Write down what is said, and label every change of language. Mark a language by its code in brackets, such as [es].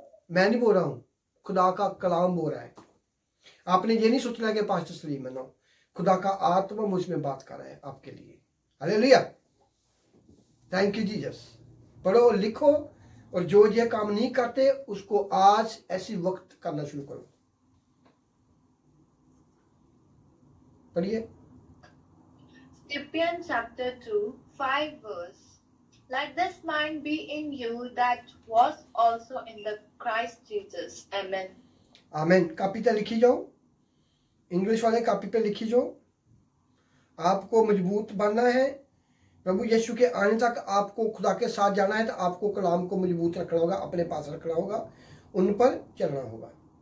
[hi] मैं नहीं बोल रहा हूं, खुदा का कलाम बोल रहा है। आपने ये नहीं सोचना कि पास्टर सलीम है, खुदा का आत्मा मुझ में बात कर रहा है आपके लिए। Hallelujah, [en] Thank you Jesus. [hi] पढ़ो, लिखो, और जो ये काम नहीं करते उसको आज ऐसी वक्त करना शुरू करो। पढ़िए। [en] Philippians chapter 2:5 Let this mind be in you that was also in the Christ Jesus. Amen. [hi] Amen. Copy पे लिखी जाओ, इंग्लिश वाले कापी पे लिखी जाओ। आपको मजबूत बनना है। प्रभु यीशु के आने तक आपको खुदा के साथ जाना है, तो आपको कलाम को मजबूत रखना होगा, अपने पास रखना होगा, उन पर चलना होगा।